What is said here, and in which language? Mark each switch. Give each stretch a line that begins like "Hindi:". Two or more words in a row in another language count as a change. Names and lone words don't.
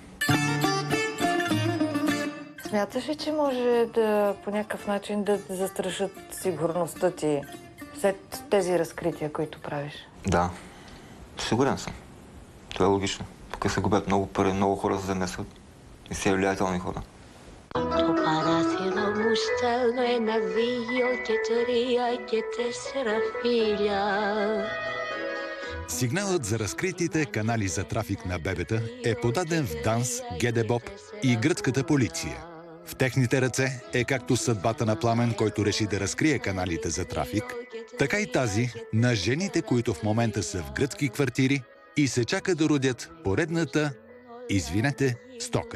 Bulgarian: Смяташ ли, че може да по някакъв начин да застрашат сигурността ти след тези разкрития, които правиш? Да. Сигурен съм. Това е логично. Тук се губят много пари, много хора се замесват. И все влиятелни хора.
Greek: Το παράθυρο μου στέλνω 1, 2 και 3 και 4 φίλια.
Bulgarian: Сигналът за разкритите канали за трафик на бебета е подаден в ДАНС, ГДБОП и гръцката полиция. В техните ръце е както съдбата на Пламен, който реши да разкрие каналите за трафик, така и тази на жените, които в момента са в гръцки квартири и се чака да родят поредната, извинете, стока.